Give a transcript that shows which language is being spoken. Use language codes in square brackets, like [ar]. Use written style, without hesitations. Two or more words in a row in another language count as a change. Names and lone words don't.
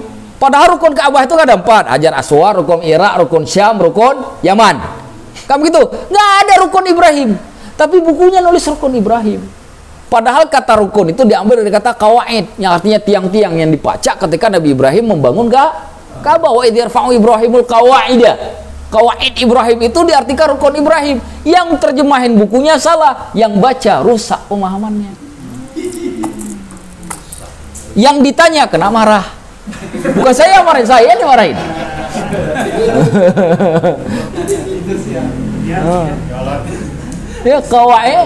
[id] Padahal rukun Ka'bah itu ada 4. Hajar Aswad, rukun Irak, rukun Syam, rukun Yaman. Kan begitu? Nggak ada rukun Ibrahim. Tapi bukunya nulis rukun Ibrahim. Padahal kata rukun itu diambil dari kata qawaid, yang artinya tiang-tiang yang dipacak ketika Nabi Ibrahim membangun Ka'bah. [ar] وإذ يرفع إبراهيم القواعد. [id] Qawaid Ibrahim itu diartikan rukun Ibrahim. Yang terjemahin bukunya salah, yang baca rusak pemahamannya. Yang ditanya kena marah. Bukan saya yang marahin, saya yang dimarahin. Ya qawaid.